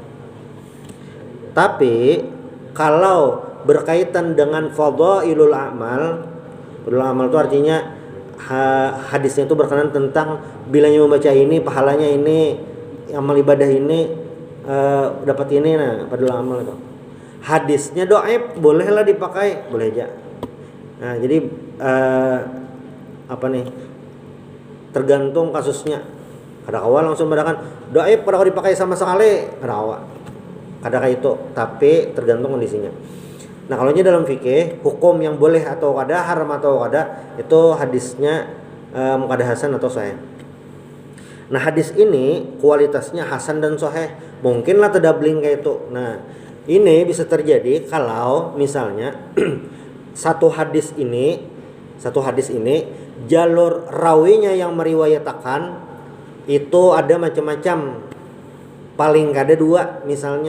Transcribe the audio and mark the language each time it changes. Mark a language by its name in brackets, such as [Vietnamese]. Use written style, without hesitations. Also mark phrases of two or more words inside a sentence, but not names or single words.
[Indonesian] Tapi kalau berkaitan dengan [Arabic] فضائل الأعمال, فضائل الأعمال [Indonesian] itu artinya hadisnya itu berkenaan tentang bilanya membaca ini pahalanya ini, amal ibadah ini dapat ini, nah [Arabic] فضائل الأعمال [Indonesian] itu. Hadisnya dhaif bolehlah dipakai, boleh aja. Nah, jadi tergantung kasusnya. [Banjar] Kada kawa langsung mengatakan dhaif pada dipakai sama sekali, kada kawa. [Indonesian] Kada kayak itu, tapi tergantung kondisinya. Nah, kalau dalam fikih hukum yang boleh atau kada, haram atau kada, itu hadisnya kada hasan atau sahih. Nah, hadis ini kualitasnya hasan dan sahih. Mungkinlah tadabling kayak itu. Nah, ini bisa terjadi kalau misalnya satu hadis ini jalur rawinya yang meriwayatakan itu ada macam-macam, paling kada dua misalnya.